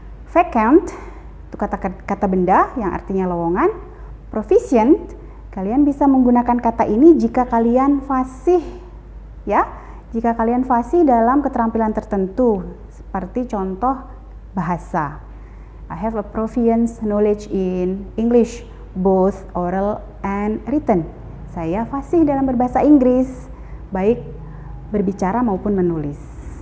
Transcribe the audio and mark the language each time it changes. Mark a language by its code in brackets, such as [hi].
[id] Vacant itu kata benda yang artinya lowongan. Proficient, kalian bisa menggunakan kata ini jika kalian fasih ya, jika kalian fasih dalam keterampilan tertentu seperti contoh bahasa. [en] I have a proficient knowledge in English, both oral and written. [id] Saya fasih dalam berbahasa Inggris, baik berbicara maupun menulis.